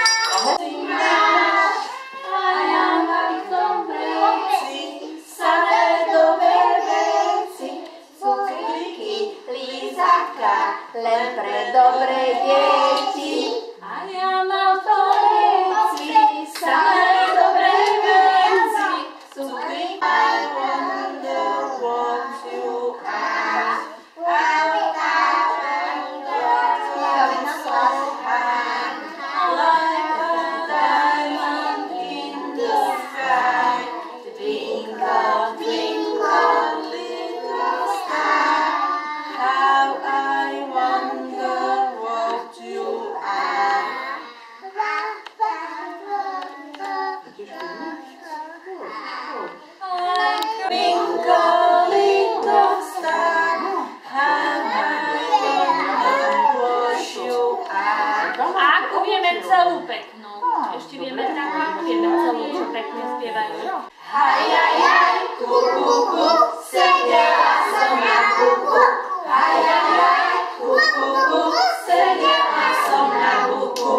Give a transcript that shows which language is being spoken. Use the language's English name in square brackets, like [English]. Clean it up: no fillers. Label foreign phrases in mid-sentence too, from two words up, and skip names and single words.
[Slovak] Len pre dobré deti. A ja mám to veci, samé dobré veci. Cukry. [English] I wonder what you are. I wonder so high. Like a diamond in the sky. Twinkle, twinkle, little star. How I wonder what you are. Twinkle, little star. How I wonder what you are. [Slovak] A ako vieme celú peknú? Ešte vieme takú, ako vieme celú, čo pekne spievajú. Haj, haj, haj, ku, ku, ku, sedela som na kuku. Haj, haj, haj, ku, ku, ku, sedela som na kuku.